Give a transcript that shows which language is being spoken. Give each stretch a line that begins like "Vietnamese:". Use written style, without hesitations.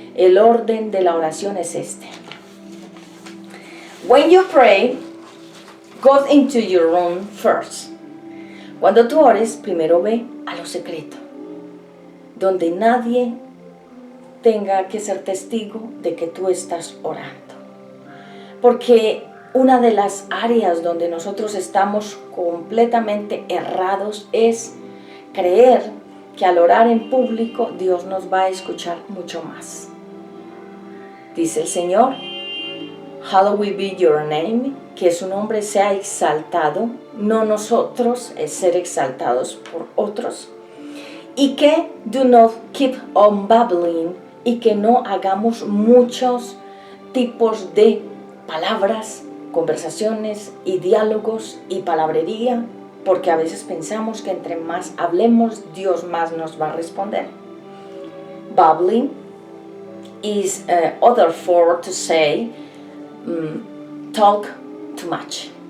Spanish: El orden de la oración es este.
English: When you pray, go into your room first.
Spanish: Cuando tú ores, primero ve a lo secreto, donde nadie tenga que ser testigo de que tú estás orando. Porque una de las áreas donde nosotros estamos completamente errados es creer que al orar en público Dios nos va a escuchar mucho más. Dice el Señor,
English: hallowed be your name,
Spanish: que su nombre sea exaltado, no nosotros, es ser exaltados por otros. Y que
English: do not keep on babbling,
Spanish: y que no hagamos muchos tipos de palabras, conversaciones y diálogos y palabrería, porque a veces pensamos que entre más hablemos, Dios más nos va a responder.
English: Babbling is other for to say talk too much.